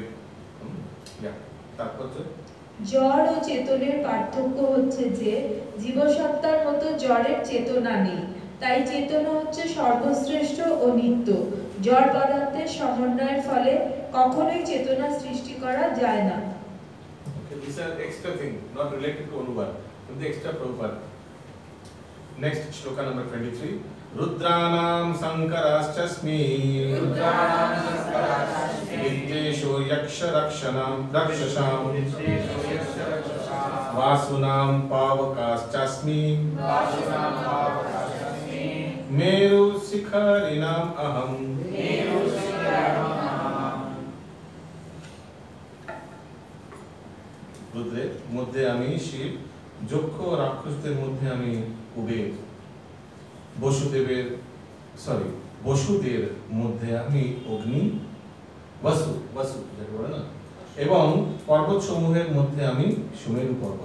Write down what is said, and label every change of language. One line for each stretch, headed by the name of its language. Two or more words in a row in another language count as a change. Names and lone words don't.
Bangla: তাৎপর্য: জড় ও চেতনের পার্থক্য হচ্ছে যে জীবসত্তার মতো জড়ের চেতনা নেই, তাই চেতনা হচ্ছে সর্বশ্রেষ্ঠ ও নিত্য। জড় পদার্থের সমন্বয়ের ফলে কখনোই চেতনা সৃষ্টি করা যায় না।
English: Okay, these are extra thing, not related to Anubhav, but the extra Prabhupada. Next shloka number 23.
Sanskrit: रुद्राणां शङ्करश्चास्मि विद्येशो यक्ष रक्षाणां रक्षसाम् वसूनां पावकश्चास्मि मेरु शिखरिणाम् अहम्.
Bangla: রুদ্রের মধ্যে আমি শিব, যক্ষ রাক্ষসদের মধ্যে আমি কুবের, বসুদের মধ্যে আমি অগ্নি, বসু যাকে বলে না, এবং পর্বত সমূহের মধ্যে আমি সুমেরু পর্বত।